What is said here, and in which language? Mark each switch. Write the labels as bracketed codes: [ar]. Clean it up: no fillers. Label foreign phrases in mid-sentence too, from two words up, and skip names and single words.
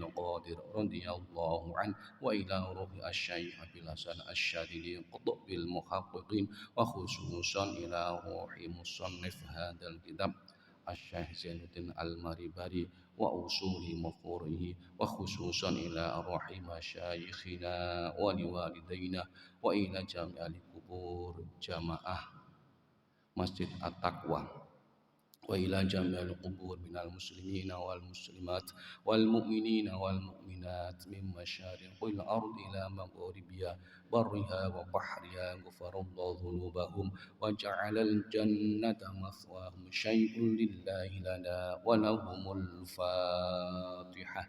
[ar] القادر رضي الله عنه وإلى روح الشيخ أبي الحسن الشاذلي قطب المحققين وخصوصا إلى روح مصنف هذا الكتاب الشيخ زين الدين المليباري وأصول فروعه وخصوصا إلى روح مشايخنا ولوالدينا وإلى جميع القبور جماعة مسجد التقوى. وإلى جميع القبور من المسلمين والمسلمات والمؤمنين والمؤمنات من مشارق الأرض إلى مغاربها برها وبحرها غفر الله ذنوبهم وجعل الجنة مثواهم شيء لله لنا ولهم الفاتحة.